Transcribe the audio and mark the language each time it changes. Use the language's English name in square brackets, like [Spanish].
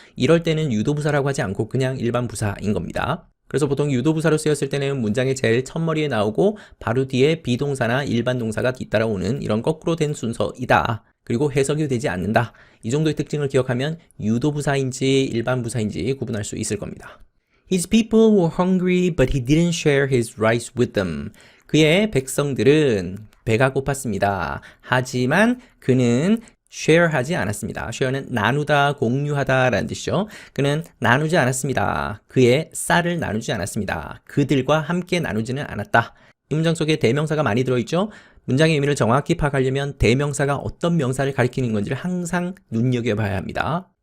[Korean] 이럴 때는 유도부사라고 하지 않고 그냥 일반 부사인 겁니다. 그래서 보통 유도부사로 쓰였을 때는 문장의 제일 첫머리에 나오고 바로 뒤에 비동사나 일반 동사가 뒤따라오는 이런 거꾸로 된 순서이다. 그리고 해석이 되지 않는다. 이 정도의 특징을 기억하면 유도부사인지 일반 부사인지 구분할 수 있을 겁니다. [English] His people were hungry, but he didn't share his rice with them. [Korean] 그의 백성들은 배가 고팠습니다. 하지만 그는 share하지 않았습니다. share는 나누다, 공유하다 라는 뜻이죠. 그는 나누지 않았습니다. 그의 쌀을 나누지 않았습니다. 그들과 함께 나누지는 않았다. 이 문장 속에 대명사가 많이 들어있죠. 문장의 의미를 정확히 파악하려면 대명사가 어떤 명사를 가리키는 건지를 항상 눈여겨봐야 합니다.